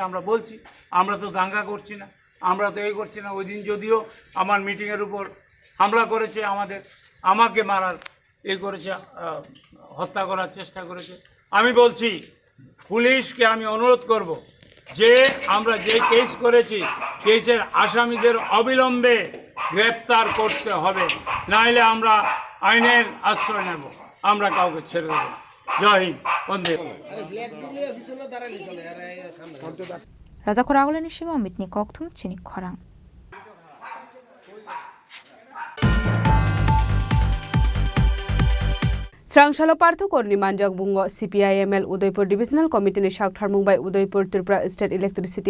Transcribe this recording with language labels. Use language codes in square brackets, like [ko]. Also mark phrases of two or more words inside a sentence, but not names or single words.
[bn] আমরা বলছি আমরা তো দাঙ্গা করছি না আমরা তো এই করছি না ওই দিন যদিও আমার মিটিংয়ের উপর হামলা করেছে আমাকে মারার করেছে হত্যা করার চেষ্টা করেছে আমি বলছি পুলিশকে আমি অনুরোধ করব যে আমরা যে কেস করেছি কেসের আসামিদের অবিলম্বে গ্রেপ্তার করতে হবে নাইলে আমরা আইনের আশ্রয় নেব আমরা কাউকে ছেড়ে দেব জয় হিন্দ বন্দে [trp] Raja Khorang ni Shima Mitni Koktum Chini Khorang Srangshala Parthokor ni Manjak Bungo CPIML Udaipur Divisional Committee ni Shakthar Mumbai Udaipur Tripura State Electricity